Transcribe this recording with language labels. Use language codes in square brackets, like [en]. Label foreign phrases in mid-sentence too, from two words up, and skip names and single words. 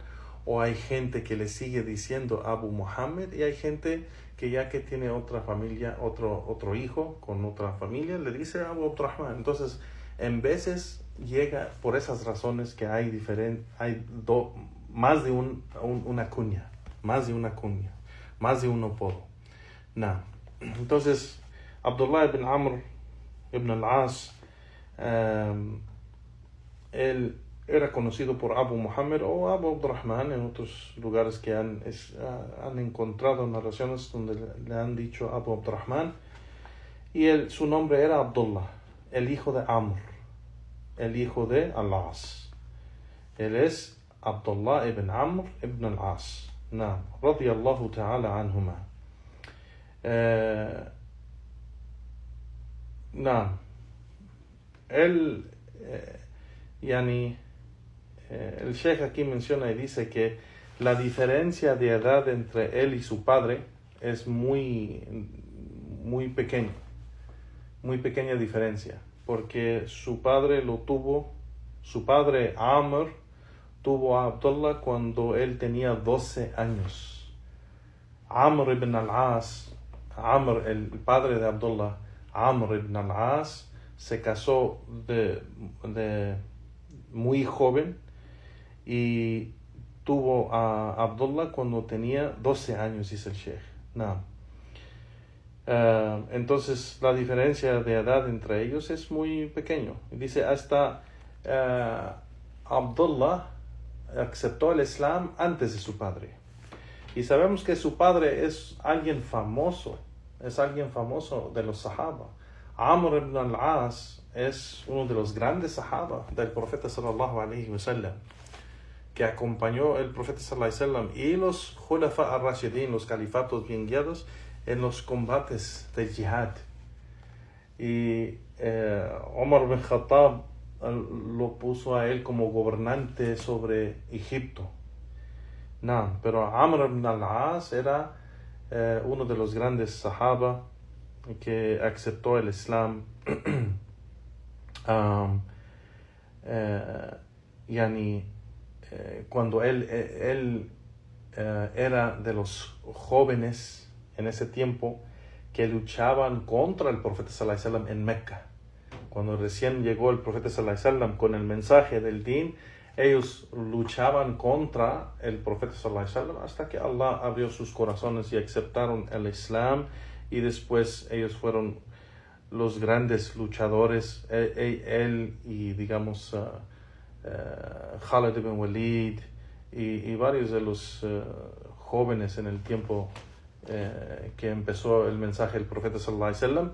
[es] O hay gente que le sigue diciendo Abu Muhammad, y hay gente que ya que tiene otra familia, otro hijo con otra familia, le dice Abu Abdurrahman. Entonces, en veces llega por esas razones que hay más de una kunya, más de un apodo. Entonces, Abdullah ibn Amr ibn al-As, él era conocido por Abu Muhammad o Abu Abdurrahman en otros lugares que han encontrado narraciones donde le han dicho Abu Abdurrahman. Y su nombre era Abdullah, el hijo de Amr, el hijo de Al-As. Él es Abdullah ibn Amr ibn Al-As. [ar] نعم، رضي الله تعالى عنهما. [es] Naam. Él, el Sheikh aquí menciona y dice que la diferencia de edad entre él y su padre es muy pequeña. Muy pequeña diferencia, porque su padre Amr tuvo a Abdullah cuando él tenía 12 años. Amr ibn al-As, el padre de Abdullah, Amr ibn al-As, se casó de muy joven y tuvo a Abdullah cuando tenía 12 años, dice el Sheikh. No. Entonces la diferencia de edad entre ellos es muy pequeño. Dice hasta Abdullah aceptó el Islam antes de su padre. Y sabemos que su padre es alguien famoso de los Sahaba. Amr ibn al-As es uno de los grandes Sahaba del profeta [ar] صلى الله عليه وسلم, [es] que acompañó el profeta [ar] صلى الله عليه وسلم [es] y los [ar] الخلفاء الراشدين, [es] los califatos bien guiados, en los combates de jihad. Y Omar bin Khattab lo puso a él como gobernante sobre Egipto. No, pero Amr ibn al-As era uno de los grandes sahaba que aceptó el Islam cuando él era de los jóvenes en ese tiempo que luchaban contra el profeta [ar] صلى الله عليه وسلم [es] en Mecca. Cuando recién llegó el profeta [ar] صلى الله عليه وسلم [es] con el mensaje del Din, ellos luchaban contra el profeta [ar] صلى الله عليه وسلم [es] hasta que Allah abrió sus corazones y aceptaron el Islam, y después ellos fueron los grandes luchadores, él y digamos Khalid ibn Walid y varios de los jóvenes en el tiempo que empezó el mensaje del profeta [ar] صلى الله عليه وسلم.